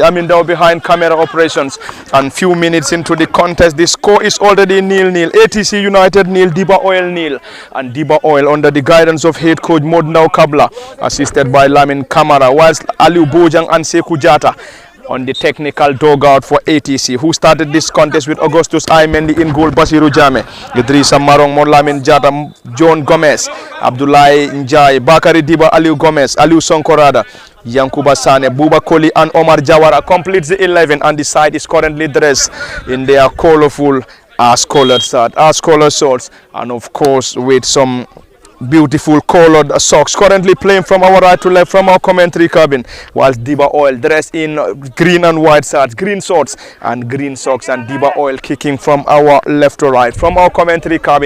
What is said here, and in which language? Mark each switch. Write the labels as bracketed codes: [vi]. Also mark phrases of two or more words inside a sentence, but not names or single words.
[en] I'm in there behind camera operations, and few minutes into the contest, the score is already 0-0. ATC United 0, Dibba Oil 0, and Dibba Oil under the guidance of head coach Modnau Kabla, assisted by Lamin Kamara, whilst Aliu Bojang and Sekou Jata on the technical dugout for ATC, who started this contest with Augustus Aimendi in goal, Basiru Jame, Idrissa Marong, Modlamin Jata, John Gomez, Abdoulaye Njai, Bakari Diba, Aliu Gomez, Aliu Sonkorada, Yankuba Sane, Buba Koli and Omar Jawara completes the 11, and the side is currently dressed in their colorful ash-colored shirts, and of course with some beautiful colored socks, currently playing from our right to left from our commentary cabin, whilst Dibba Oil dressed in green and white shirts, green shorts and green socks, and Dibba Oil kicking from our left to right from our commentary cabin.